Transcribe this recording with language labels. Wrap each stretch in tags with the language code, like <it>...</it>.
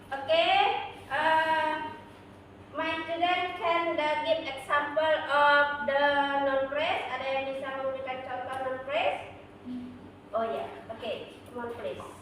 <en>Okay, my children can give example of the noun phrase.</en> <id>Ada yang bisa memberikan contoh noun phrase?</id> <en>Oh ya, okay, come on please.</en>